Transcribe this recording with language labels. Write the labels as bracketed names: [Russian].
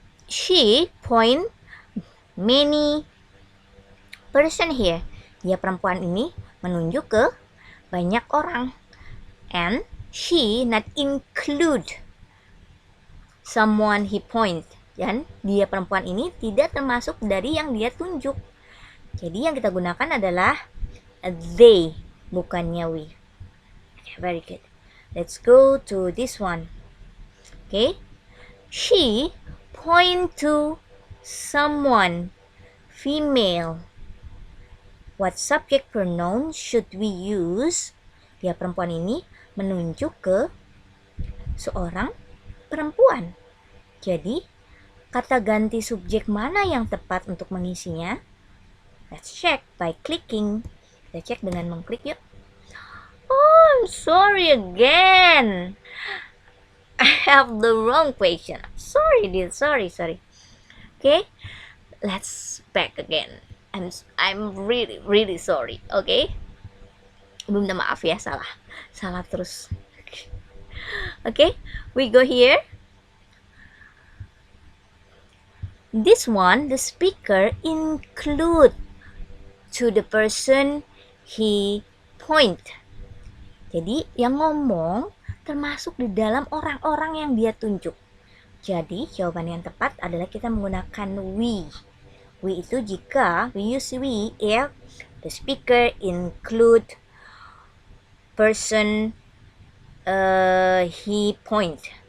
[English] She point many person here. [Indonesian] Dia perempuan ini menunjuk ke banyak orang. [English] And she not include someone he point. [Indonesian] Dan dia perempuan ini tidak termasuk dari yang dia tunjuk. Jadi yang kita gunakan adalah they, bukannya we. [English] Okay, very good. Let's go to this one. Okay. She point to someone, female. What subject pronoun should we use? [Indonesian] Dia perempuan ini menunjuk ke seorang perempuan. Jadi, kata ganti subjek mana yang tepat untuk mengisinya? [English] Let's check by clicking. [Indonesian] Kita cek dengan mengklik yuk. [English] Oh, I'm sorry again. I have the wrong question. Sorry, dear. Sorry. Okay, let's back again. I'm really sorry. Okay, [Indonesian] Ibu minta maaf ya, salah terus. [English] Okay, we go here. This one, the speaker include to the person he point. [Indonesian] Jadi yang ngomong termasuk di dalam orang-orang yang dia tunjuk. Jadi jawaban yang tepat adalah kita menggunakan we. [English] We [Indonesian] itu jika [English] we use we if the speaker include person he point.